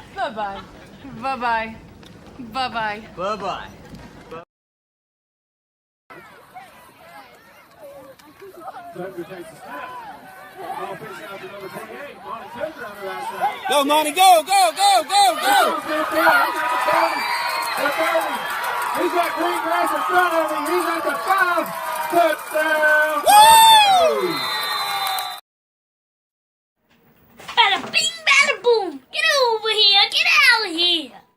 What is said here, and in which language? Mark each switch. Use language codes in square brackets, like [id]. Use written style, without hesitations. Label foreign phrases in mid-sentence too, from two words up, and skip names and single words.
[en] Bye-bye. Bye-bye. Bye-bye. Bye-bye. Go, Monty, go, go, go, go, go! He's got green grass in front of him. He's at the 5 touchdown. Woo! Bada bing, bada boom. Get over here. Get out of here.